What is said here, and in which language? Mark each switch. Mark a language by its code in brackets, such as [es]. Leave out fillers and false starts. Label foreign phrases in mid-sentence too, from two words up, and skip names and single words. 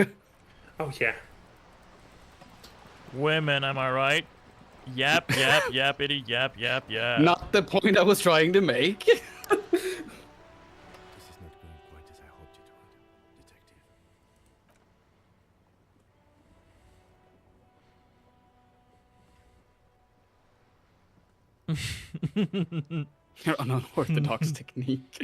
[en] Oh yeah. Women, am I right? Yap, yap, yappity, yap, yap, yap. Not the point I was trying to make. This is not going quite as I hoped it Your unorthodox technique.